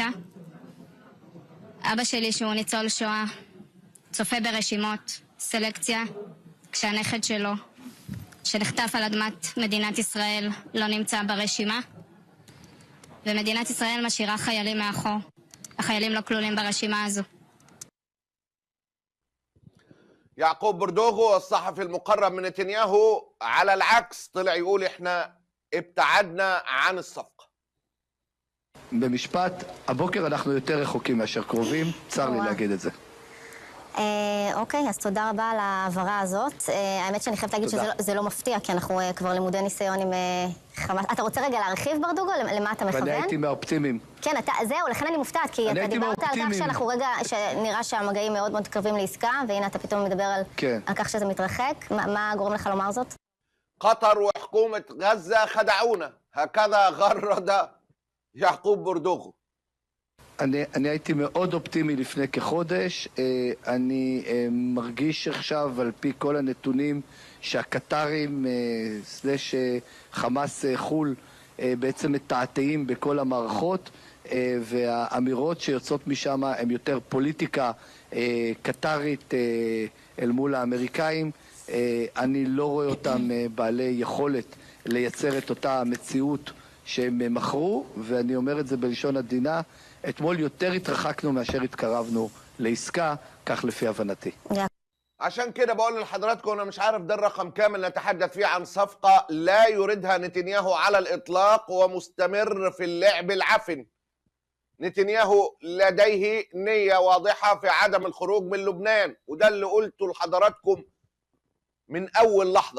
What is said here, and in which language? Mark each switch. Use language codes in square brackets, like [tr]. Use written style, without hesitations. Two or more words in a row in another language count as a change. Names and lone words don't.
[he] אבא שלי שהוא ניצול שואה צופה ברשימות, סלקציה, כשהנכד שלו שנחטף על אדמת מדינת ישראל לא נמצא ברשימה, ומדינת ישראל משאירה חיילים מאחור. החיילים לא כלולים ברשימה הזו. [ar] يعقوب بردوغو الصحفي المقرب من نتنياهو على العكس طلع يقول احنا ابتعدنا عن الصفقة. [he] במשפט, הבוקר אנחנו יותר רחוקים מאשר קרובים, צר לי להגיד את זה. אוקיי, אז תודה רבה על ההעברה הזאת. האמת שאני חייבת להגיד שזה לא מפתיע, כי אנחנו כבר למודי ניסיון עם חמאס. אתה רוצה רגע להרחיב, ברדוגו? למה אתה מכוון? ואני הייתי מהאופטימיים. כן, זהו, לכן אני מופתעת, כי אתה דיברת על כך שאנחנו רגע, שנראה שהמגעים מאוד מאוד קרבים לעסקה, והנה אתה פתאום מדבר על כך שזה מתרחק. מה גורם לך לומר זאת? [ar] قطر وحكومة غزة خدعونا، هكذا غرد يعقوب بردوغو. [he] אני הייתי מאוד אופטימי לפני כחודש. אני מרגיש עכשיו על פי כל הנתונים שהקטרים סלש חמאס חול בעצם מתעתעים בכל המערכות, והאמירות שיוצאות משם הן יותר פוליטיקה קטרית אל מול האמריקאים. אני לא רואה אותם בעלי יכולת לייצר את אותה מציאות שהם מכרו, ואני אומר את זה בלשון עדינה, אתמול יותר התרחקנו מאשר התקרבנו לעסקה, כך לפי הבנתי. [ar] عشان كده بقول لحضراتكم انا مش عارف ده الرقم كامل نتحدث فيه عن صفقة لا يريدها نتنياهو على الاطلاق ومستمر في اللعب العفن. نتنياهو لديه نية واضحة في عدم الخروج من لبنان، وده اللي قلته لحضراتكم من اول لحظة.